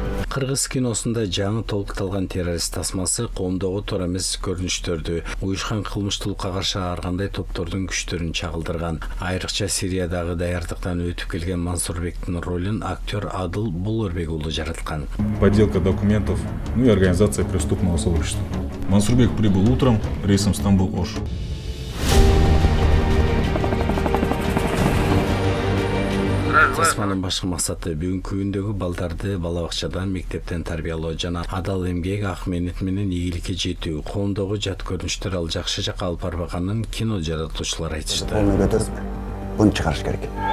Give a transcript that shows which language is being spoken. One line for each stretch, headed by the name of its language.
Kyrgyz: Кыргыз киносунда жаңы толукталган террорист тасмасы коомдогу туура эмес көрүнүштөрдү, уюшкан кылмыштуулукка каршы ар кандай топтордун күчтөрүн чагылдырган. Айрыкча Сириядагы даярдыктан өтүп келген Мансурбектин ролун актер Адыл Булурбек уулу жараткан.
Russian: Подделка документов, и организация преступного сообщества. Мансурбек прибыл утром рейсом Стамбул-Ош.
Kyrgyz: Тасманын башкы максаты бүгүнкү күндөгү балдарды бала бакчадан, мектептен тарбиялоо жана адал эмгек, ак мээнет менен ийгиликке жетүү. Коомдогу жат көрүнүштөр ал жакшы жакка алып барбаганын кино жаратуучулар айтышты. Буну көтөрүп, буну чыгарыш керек.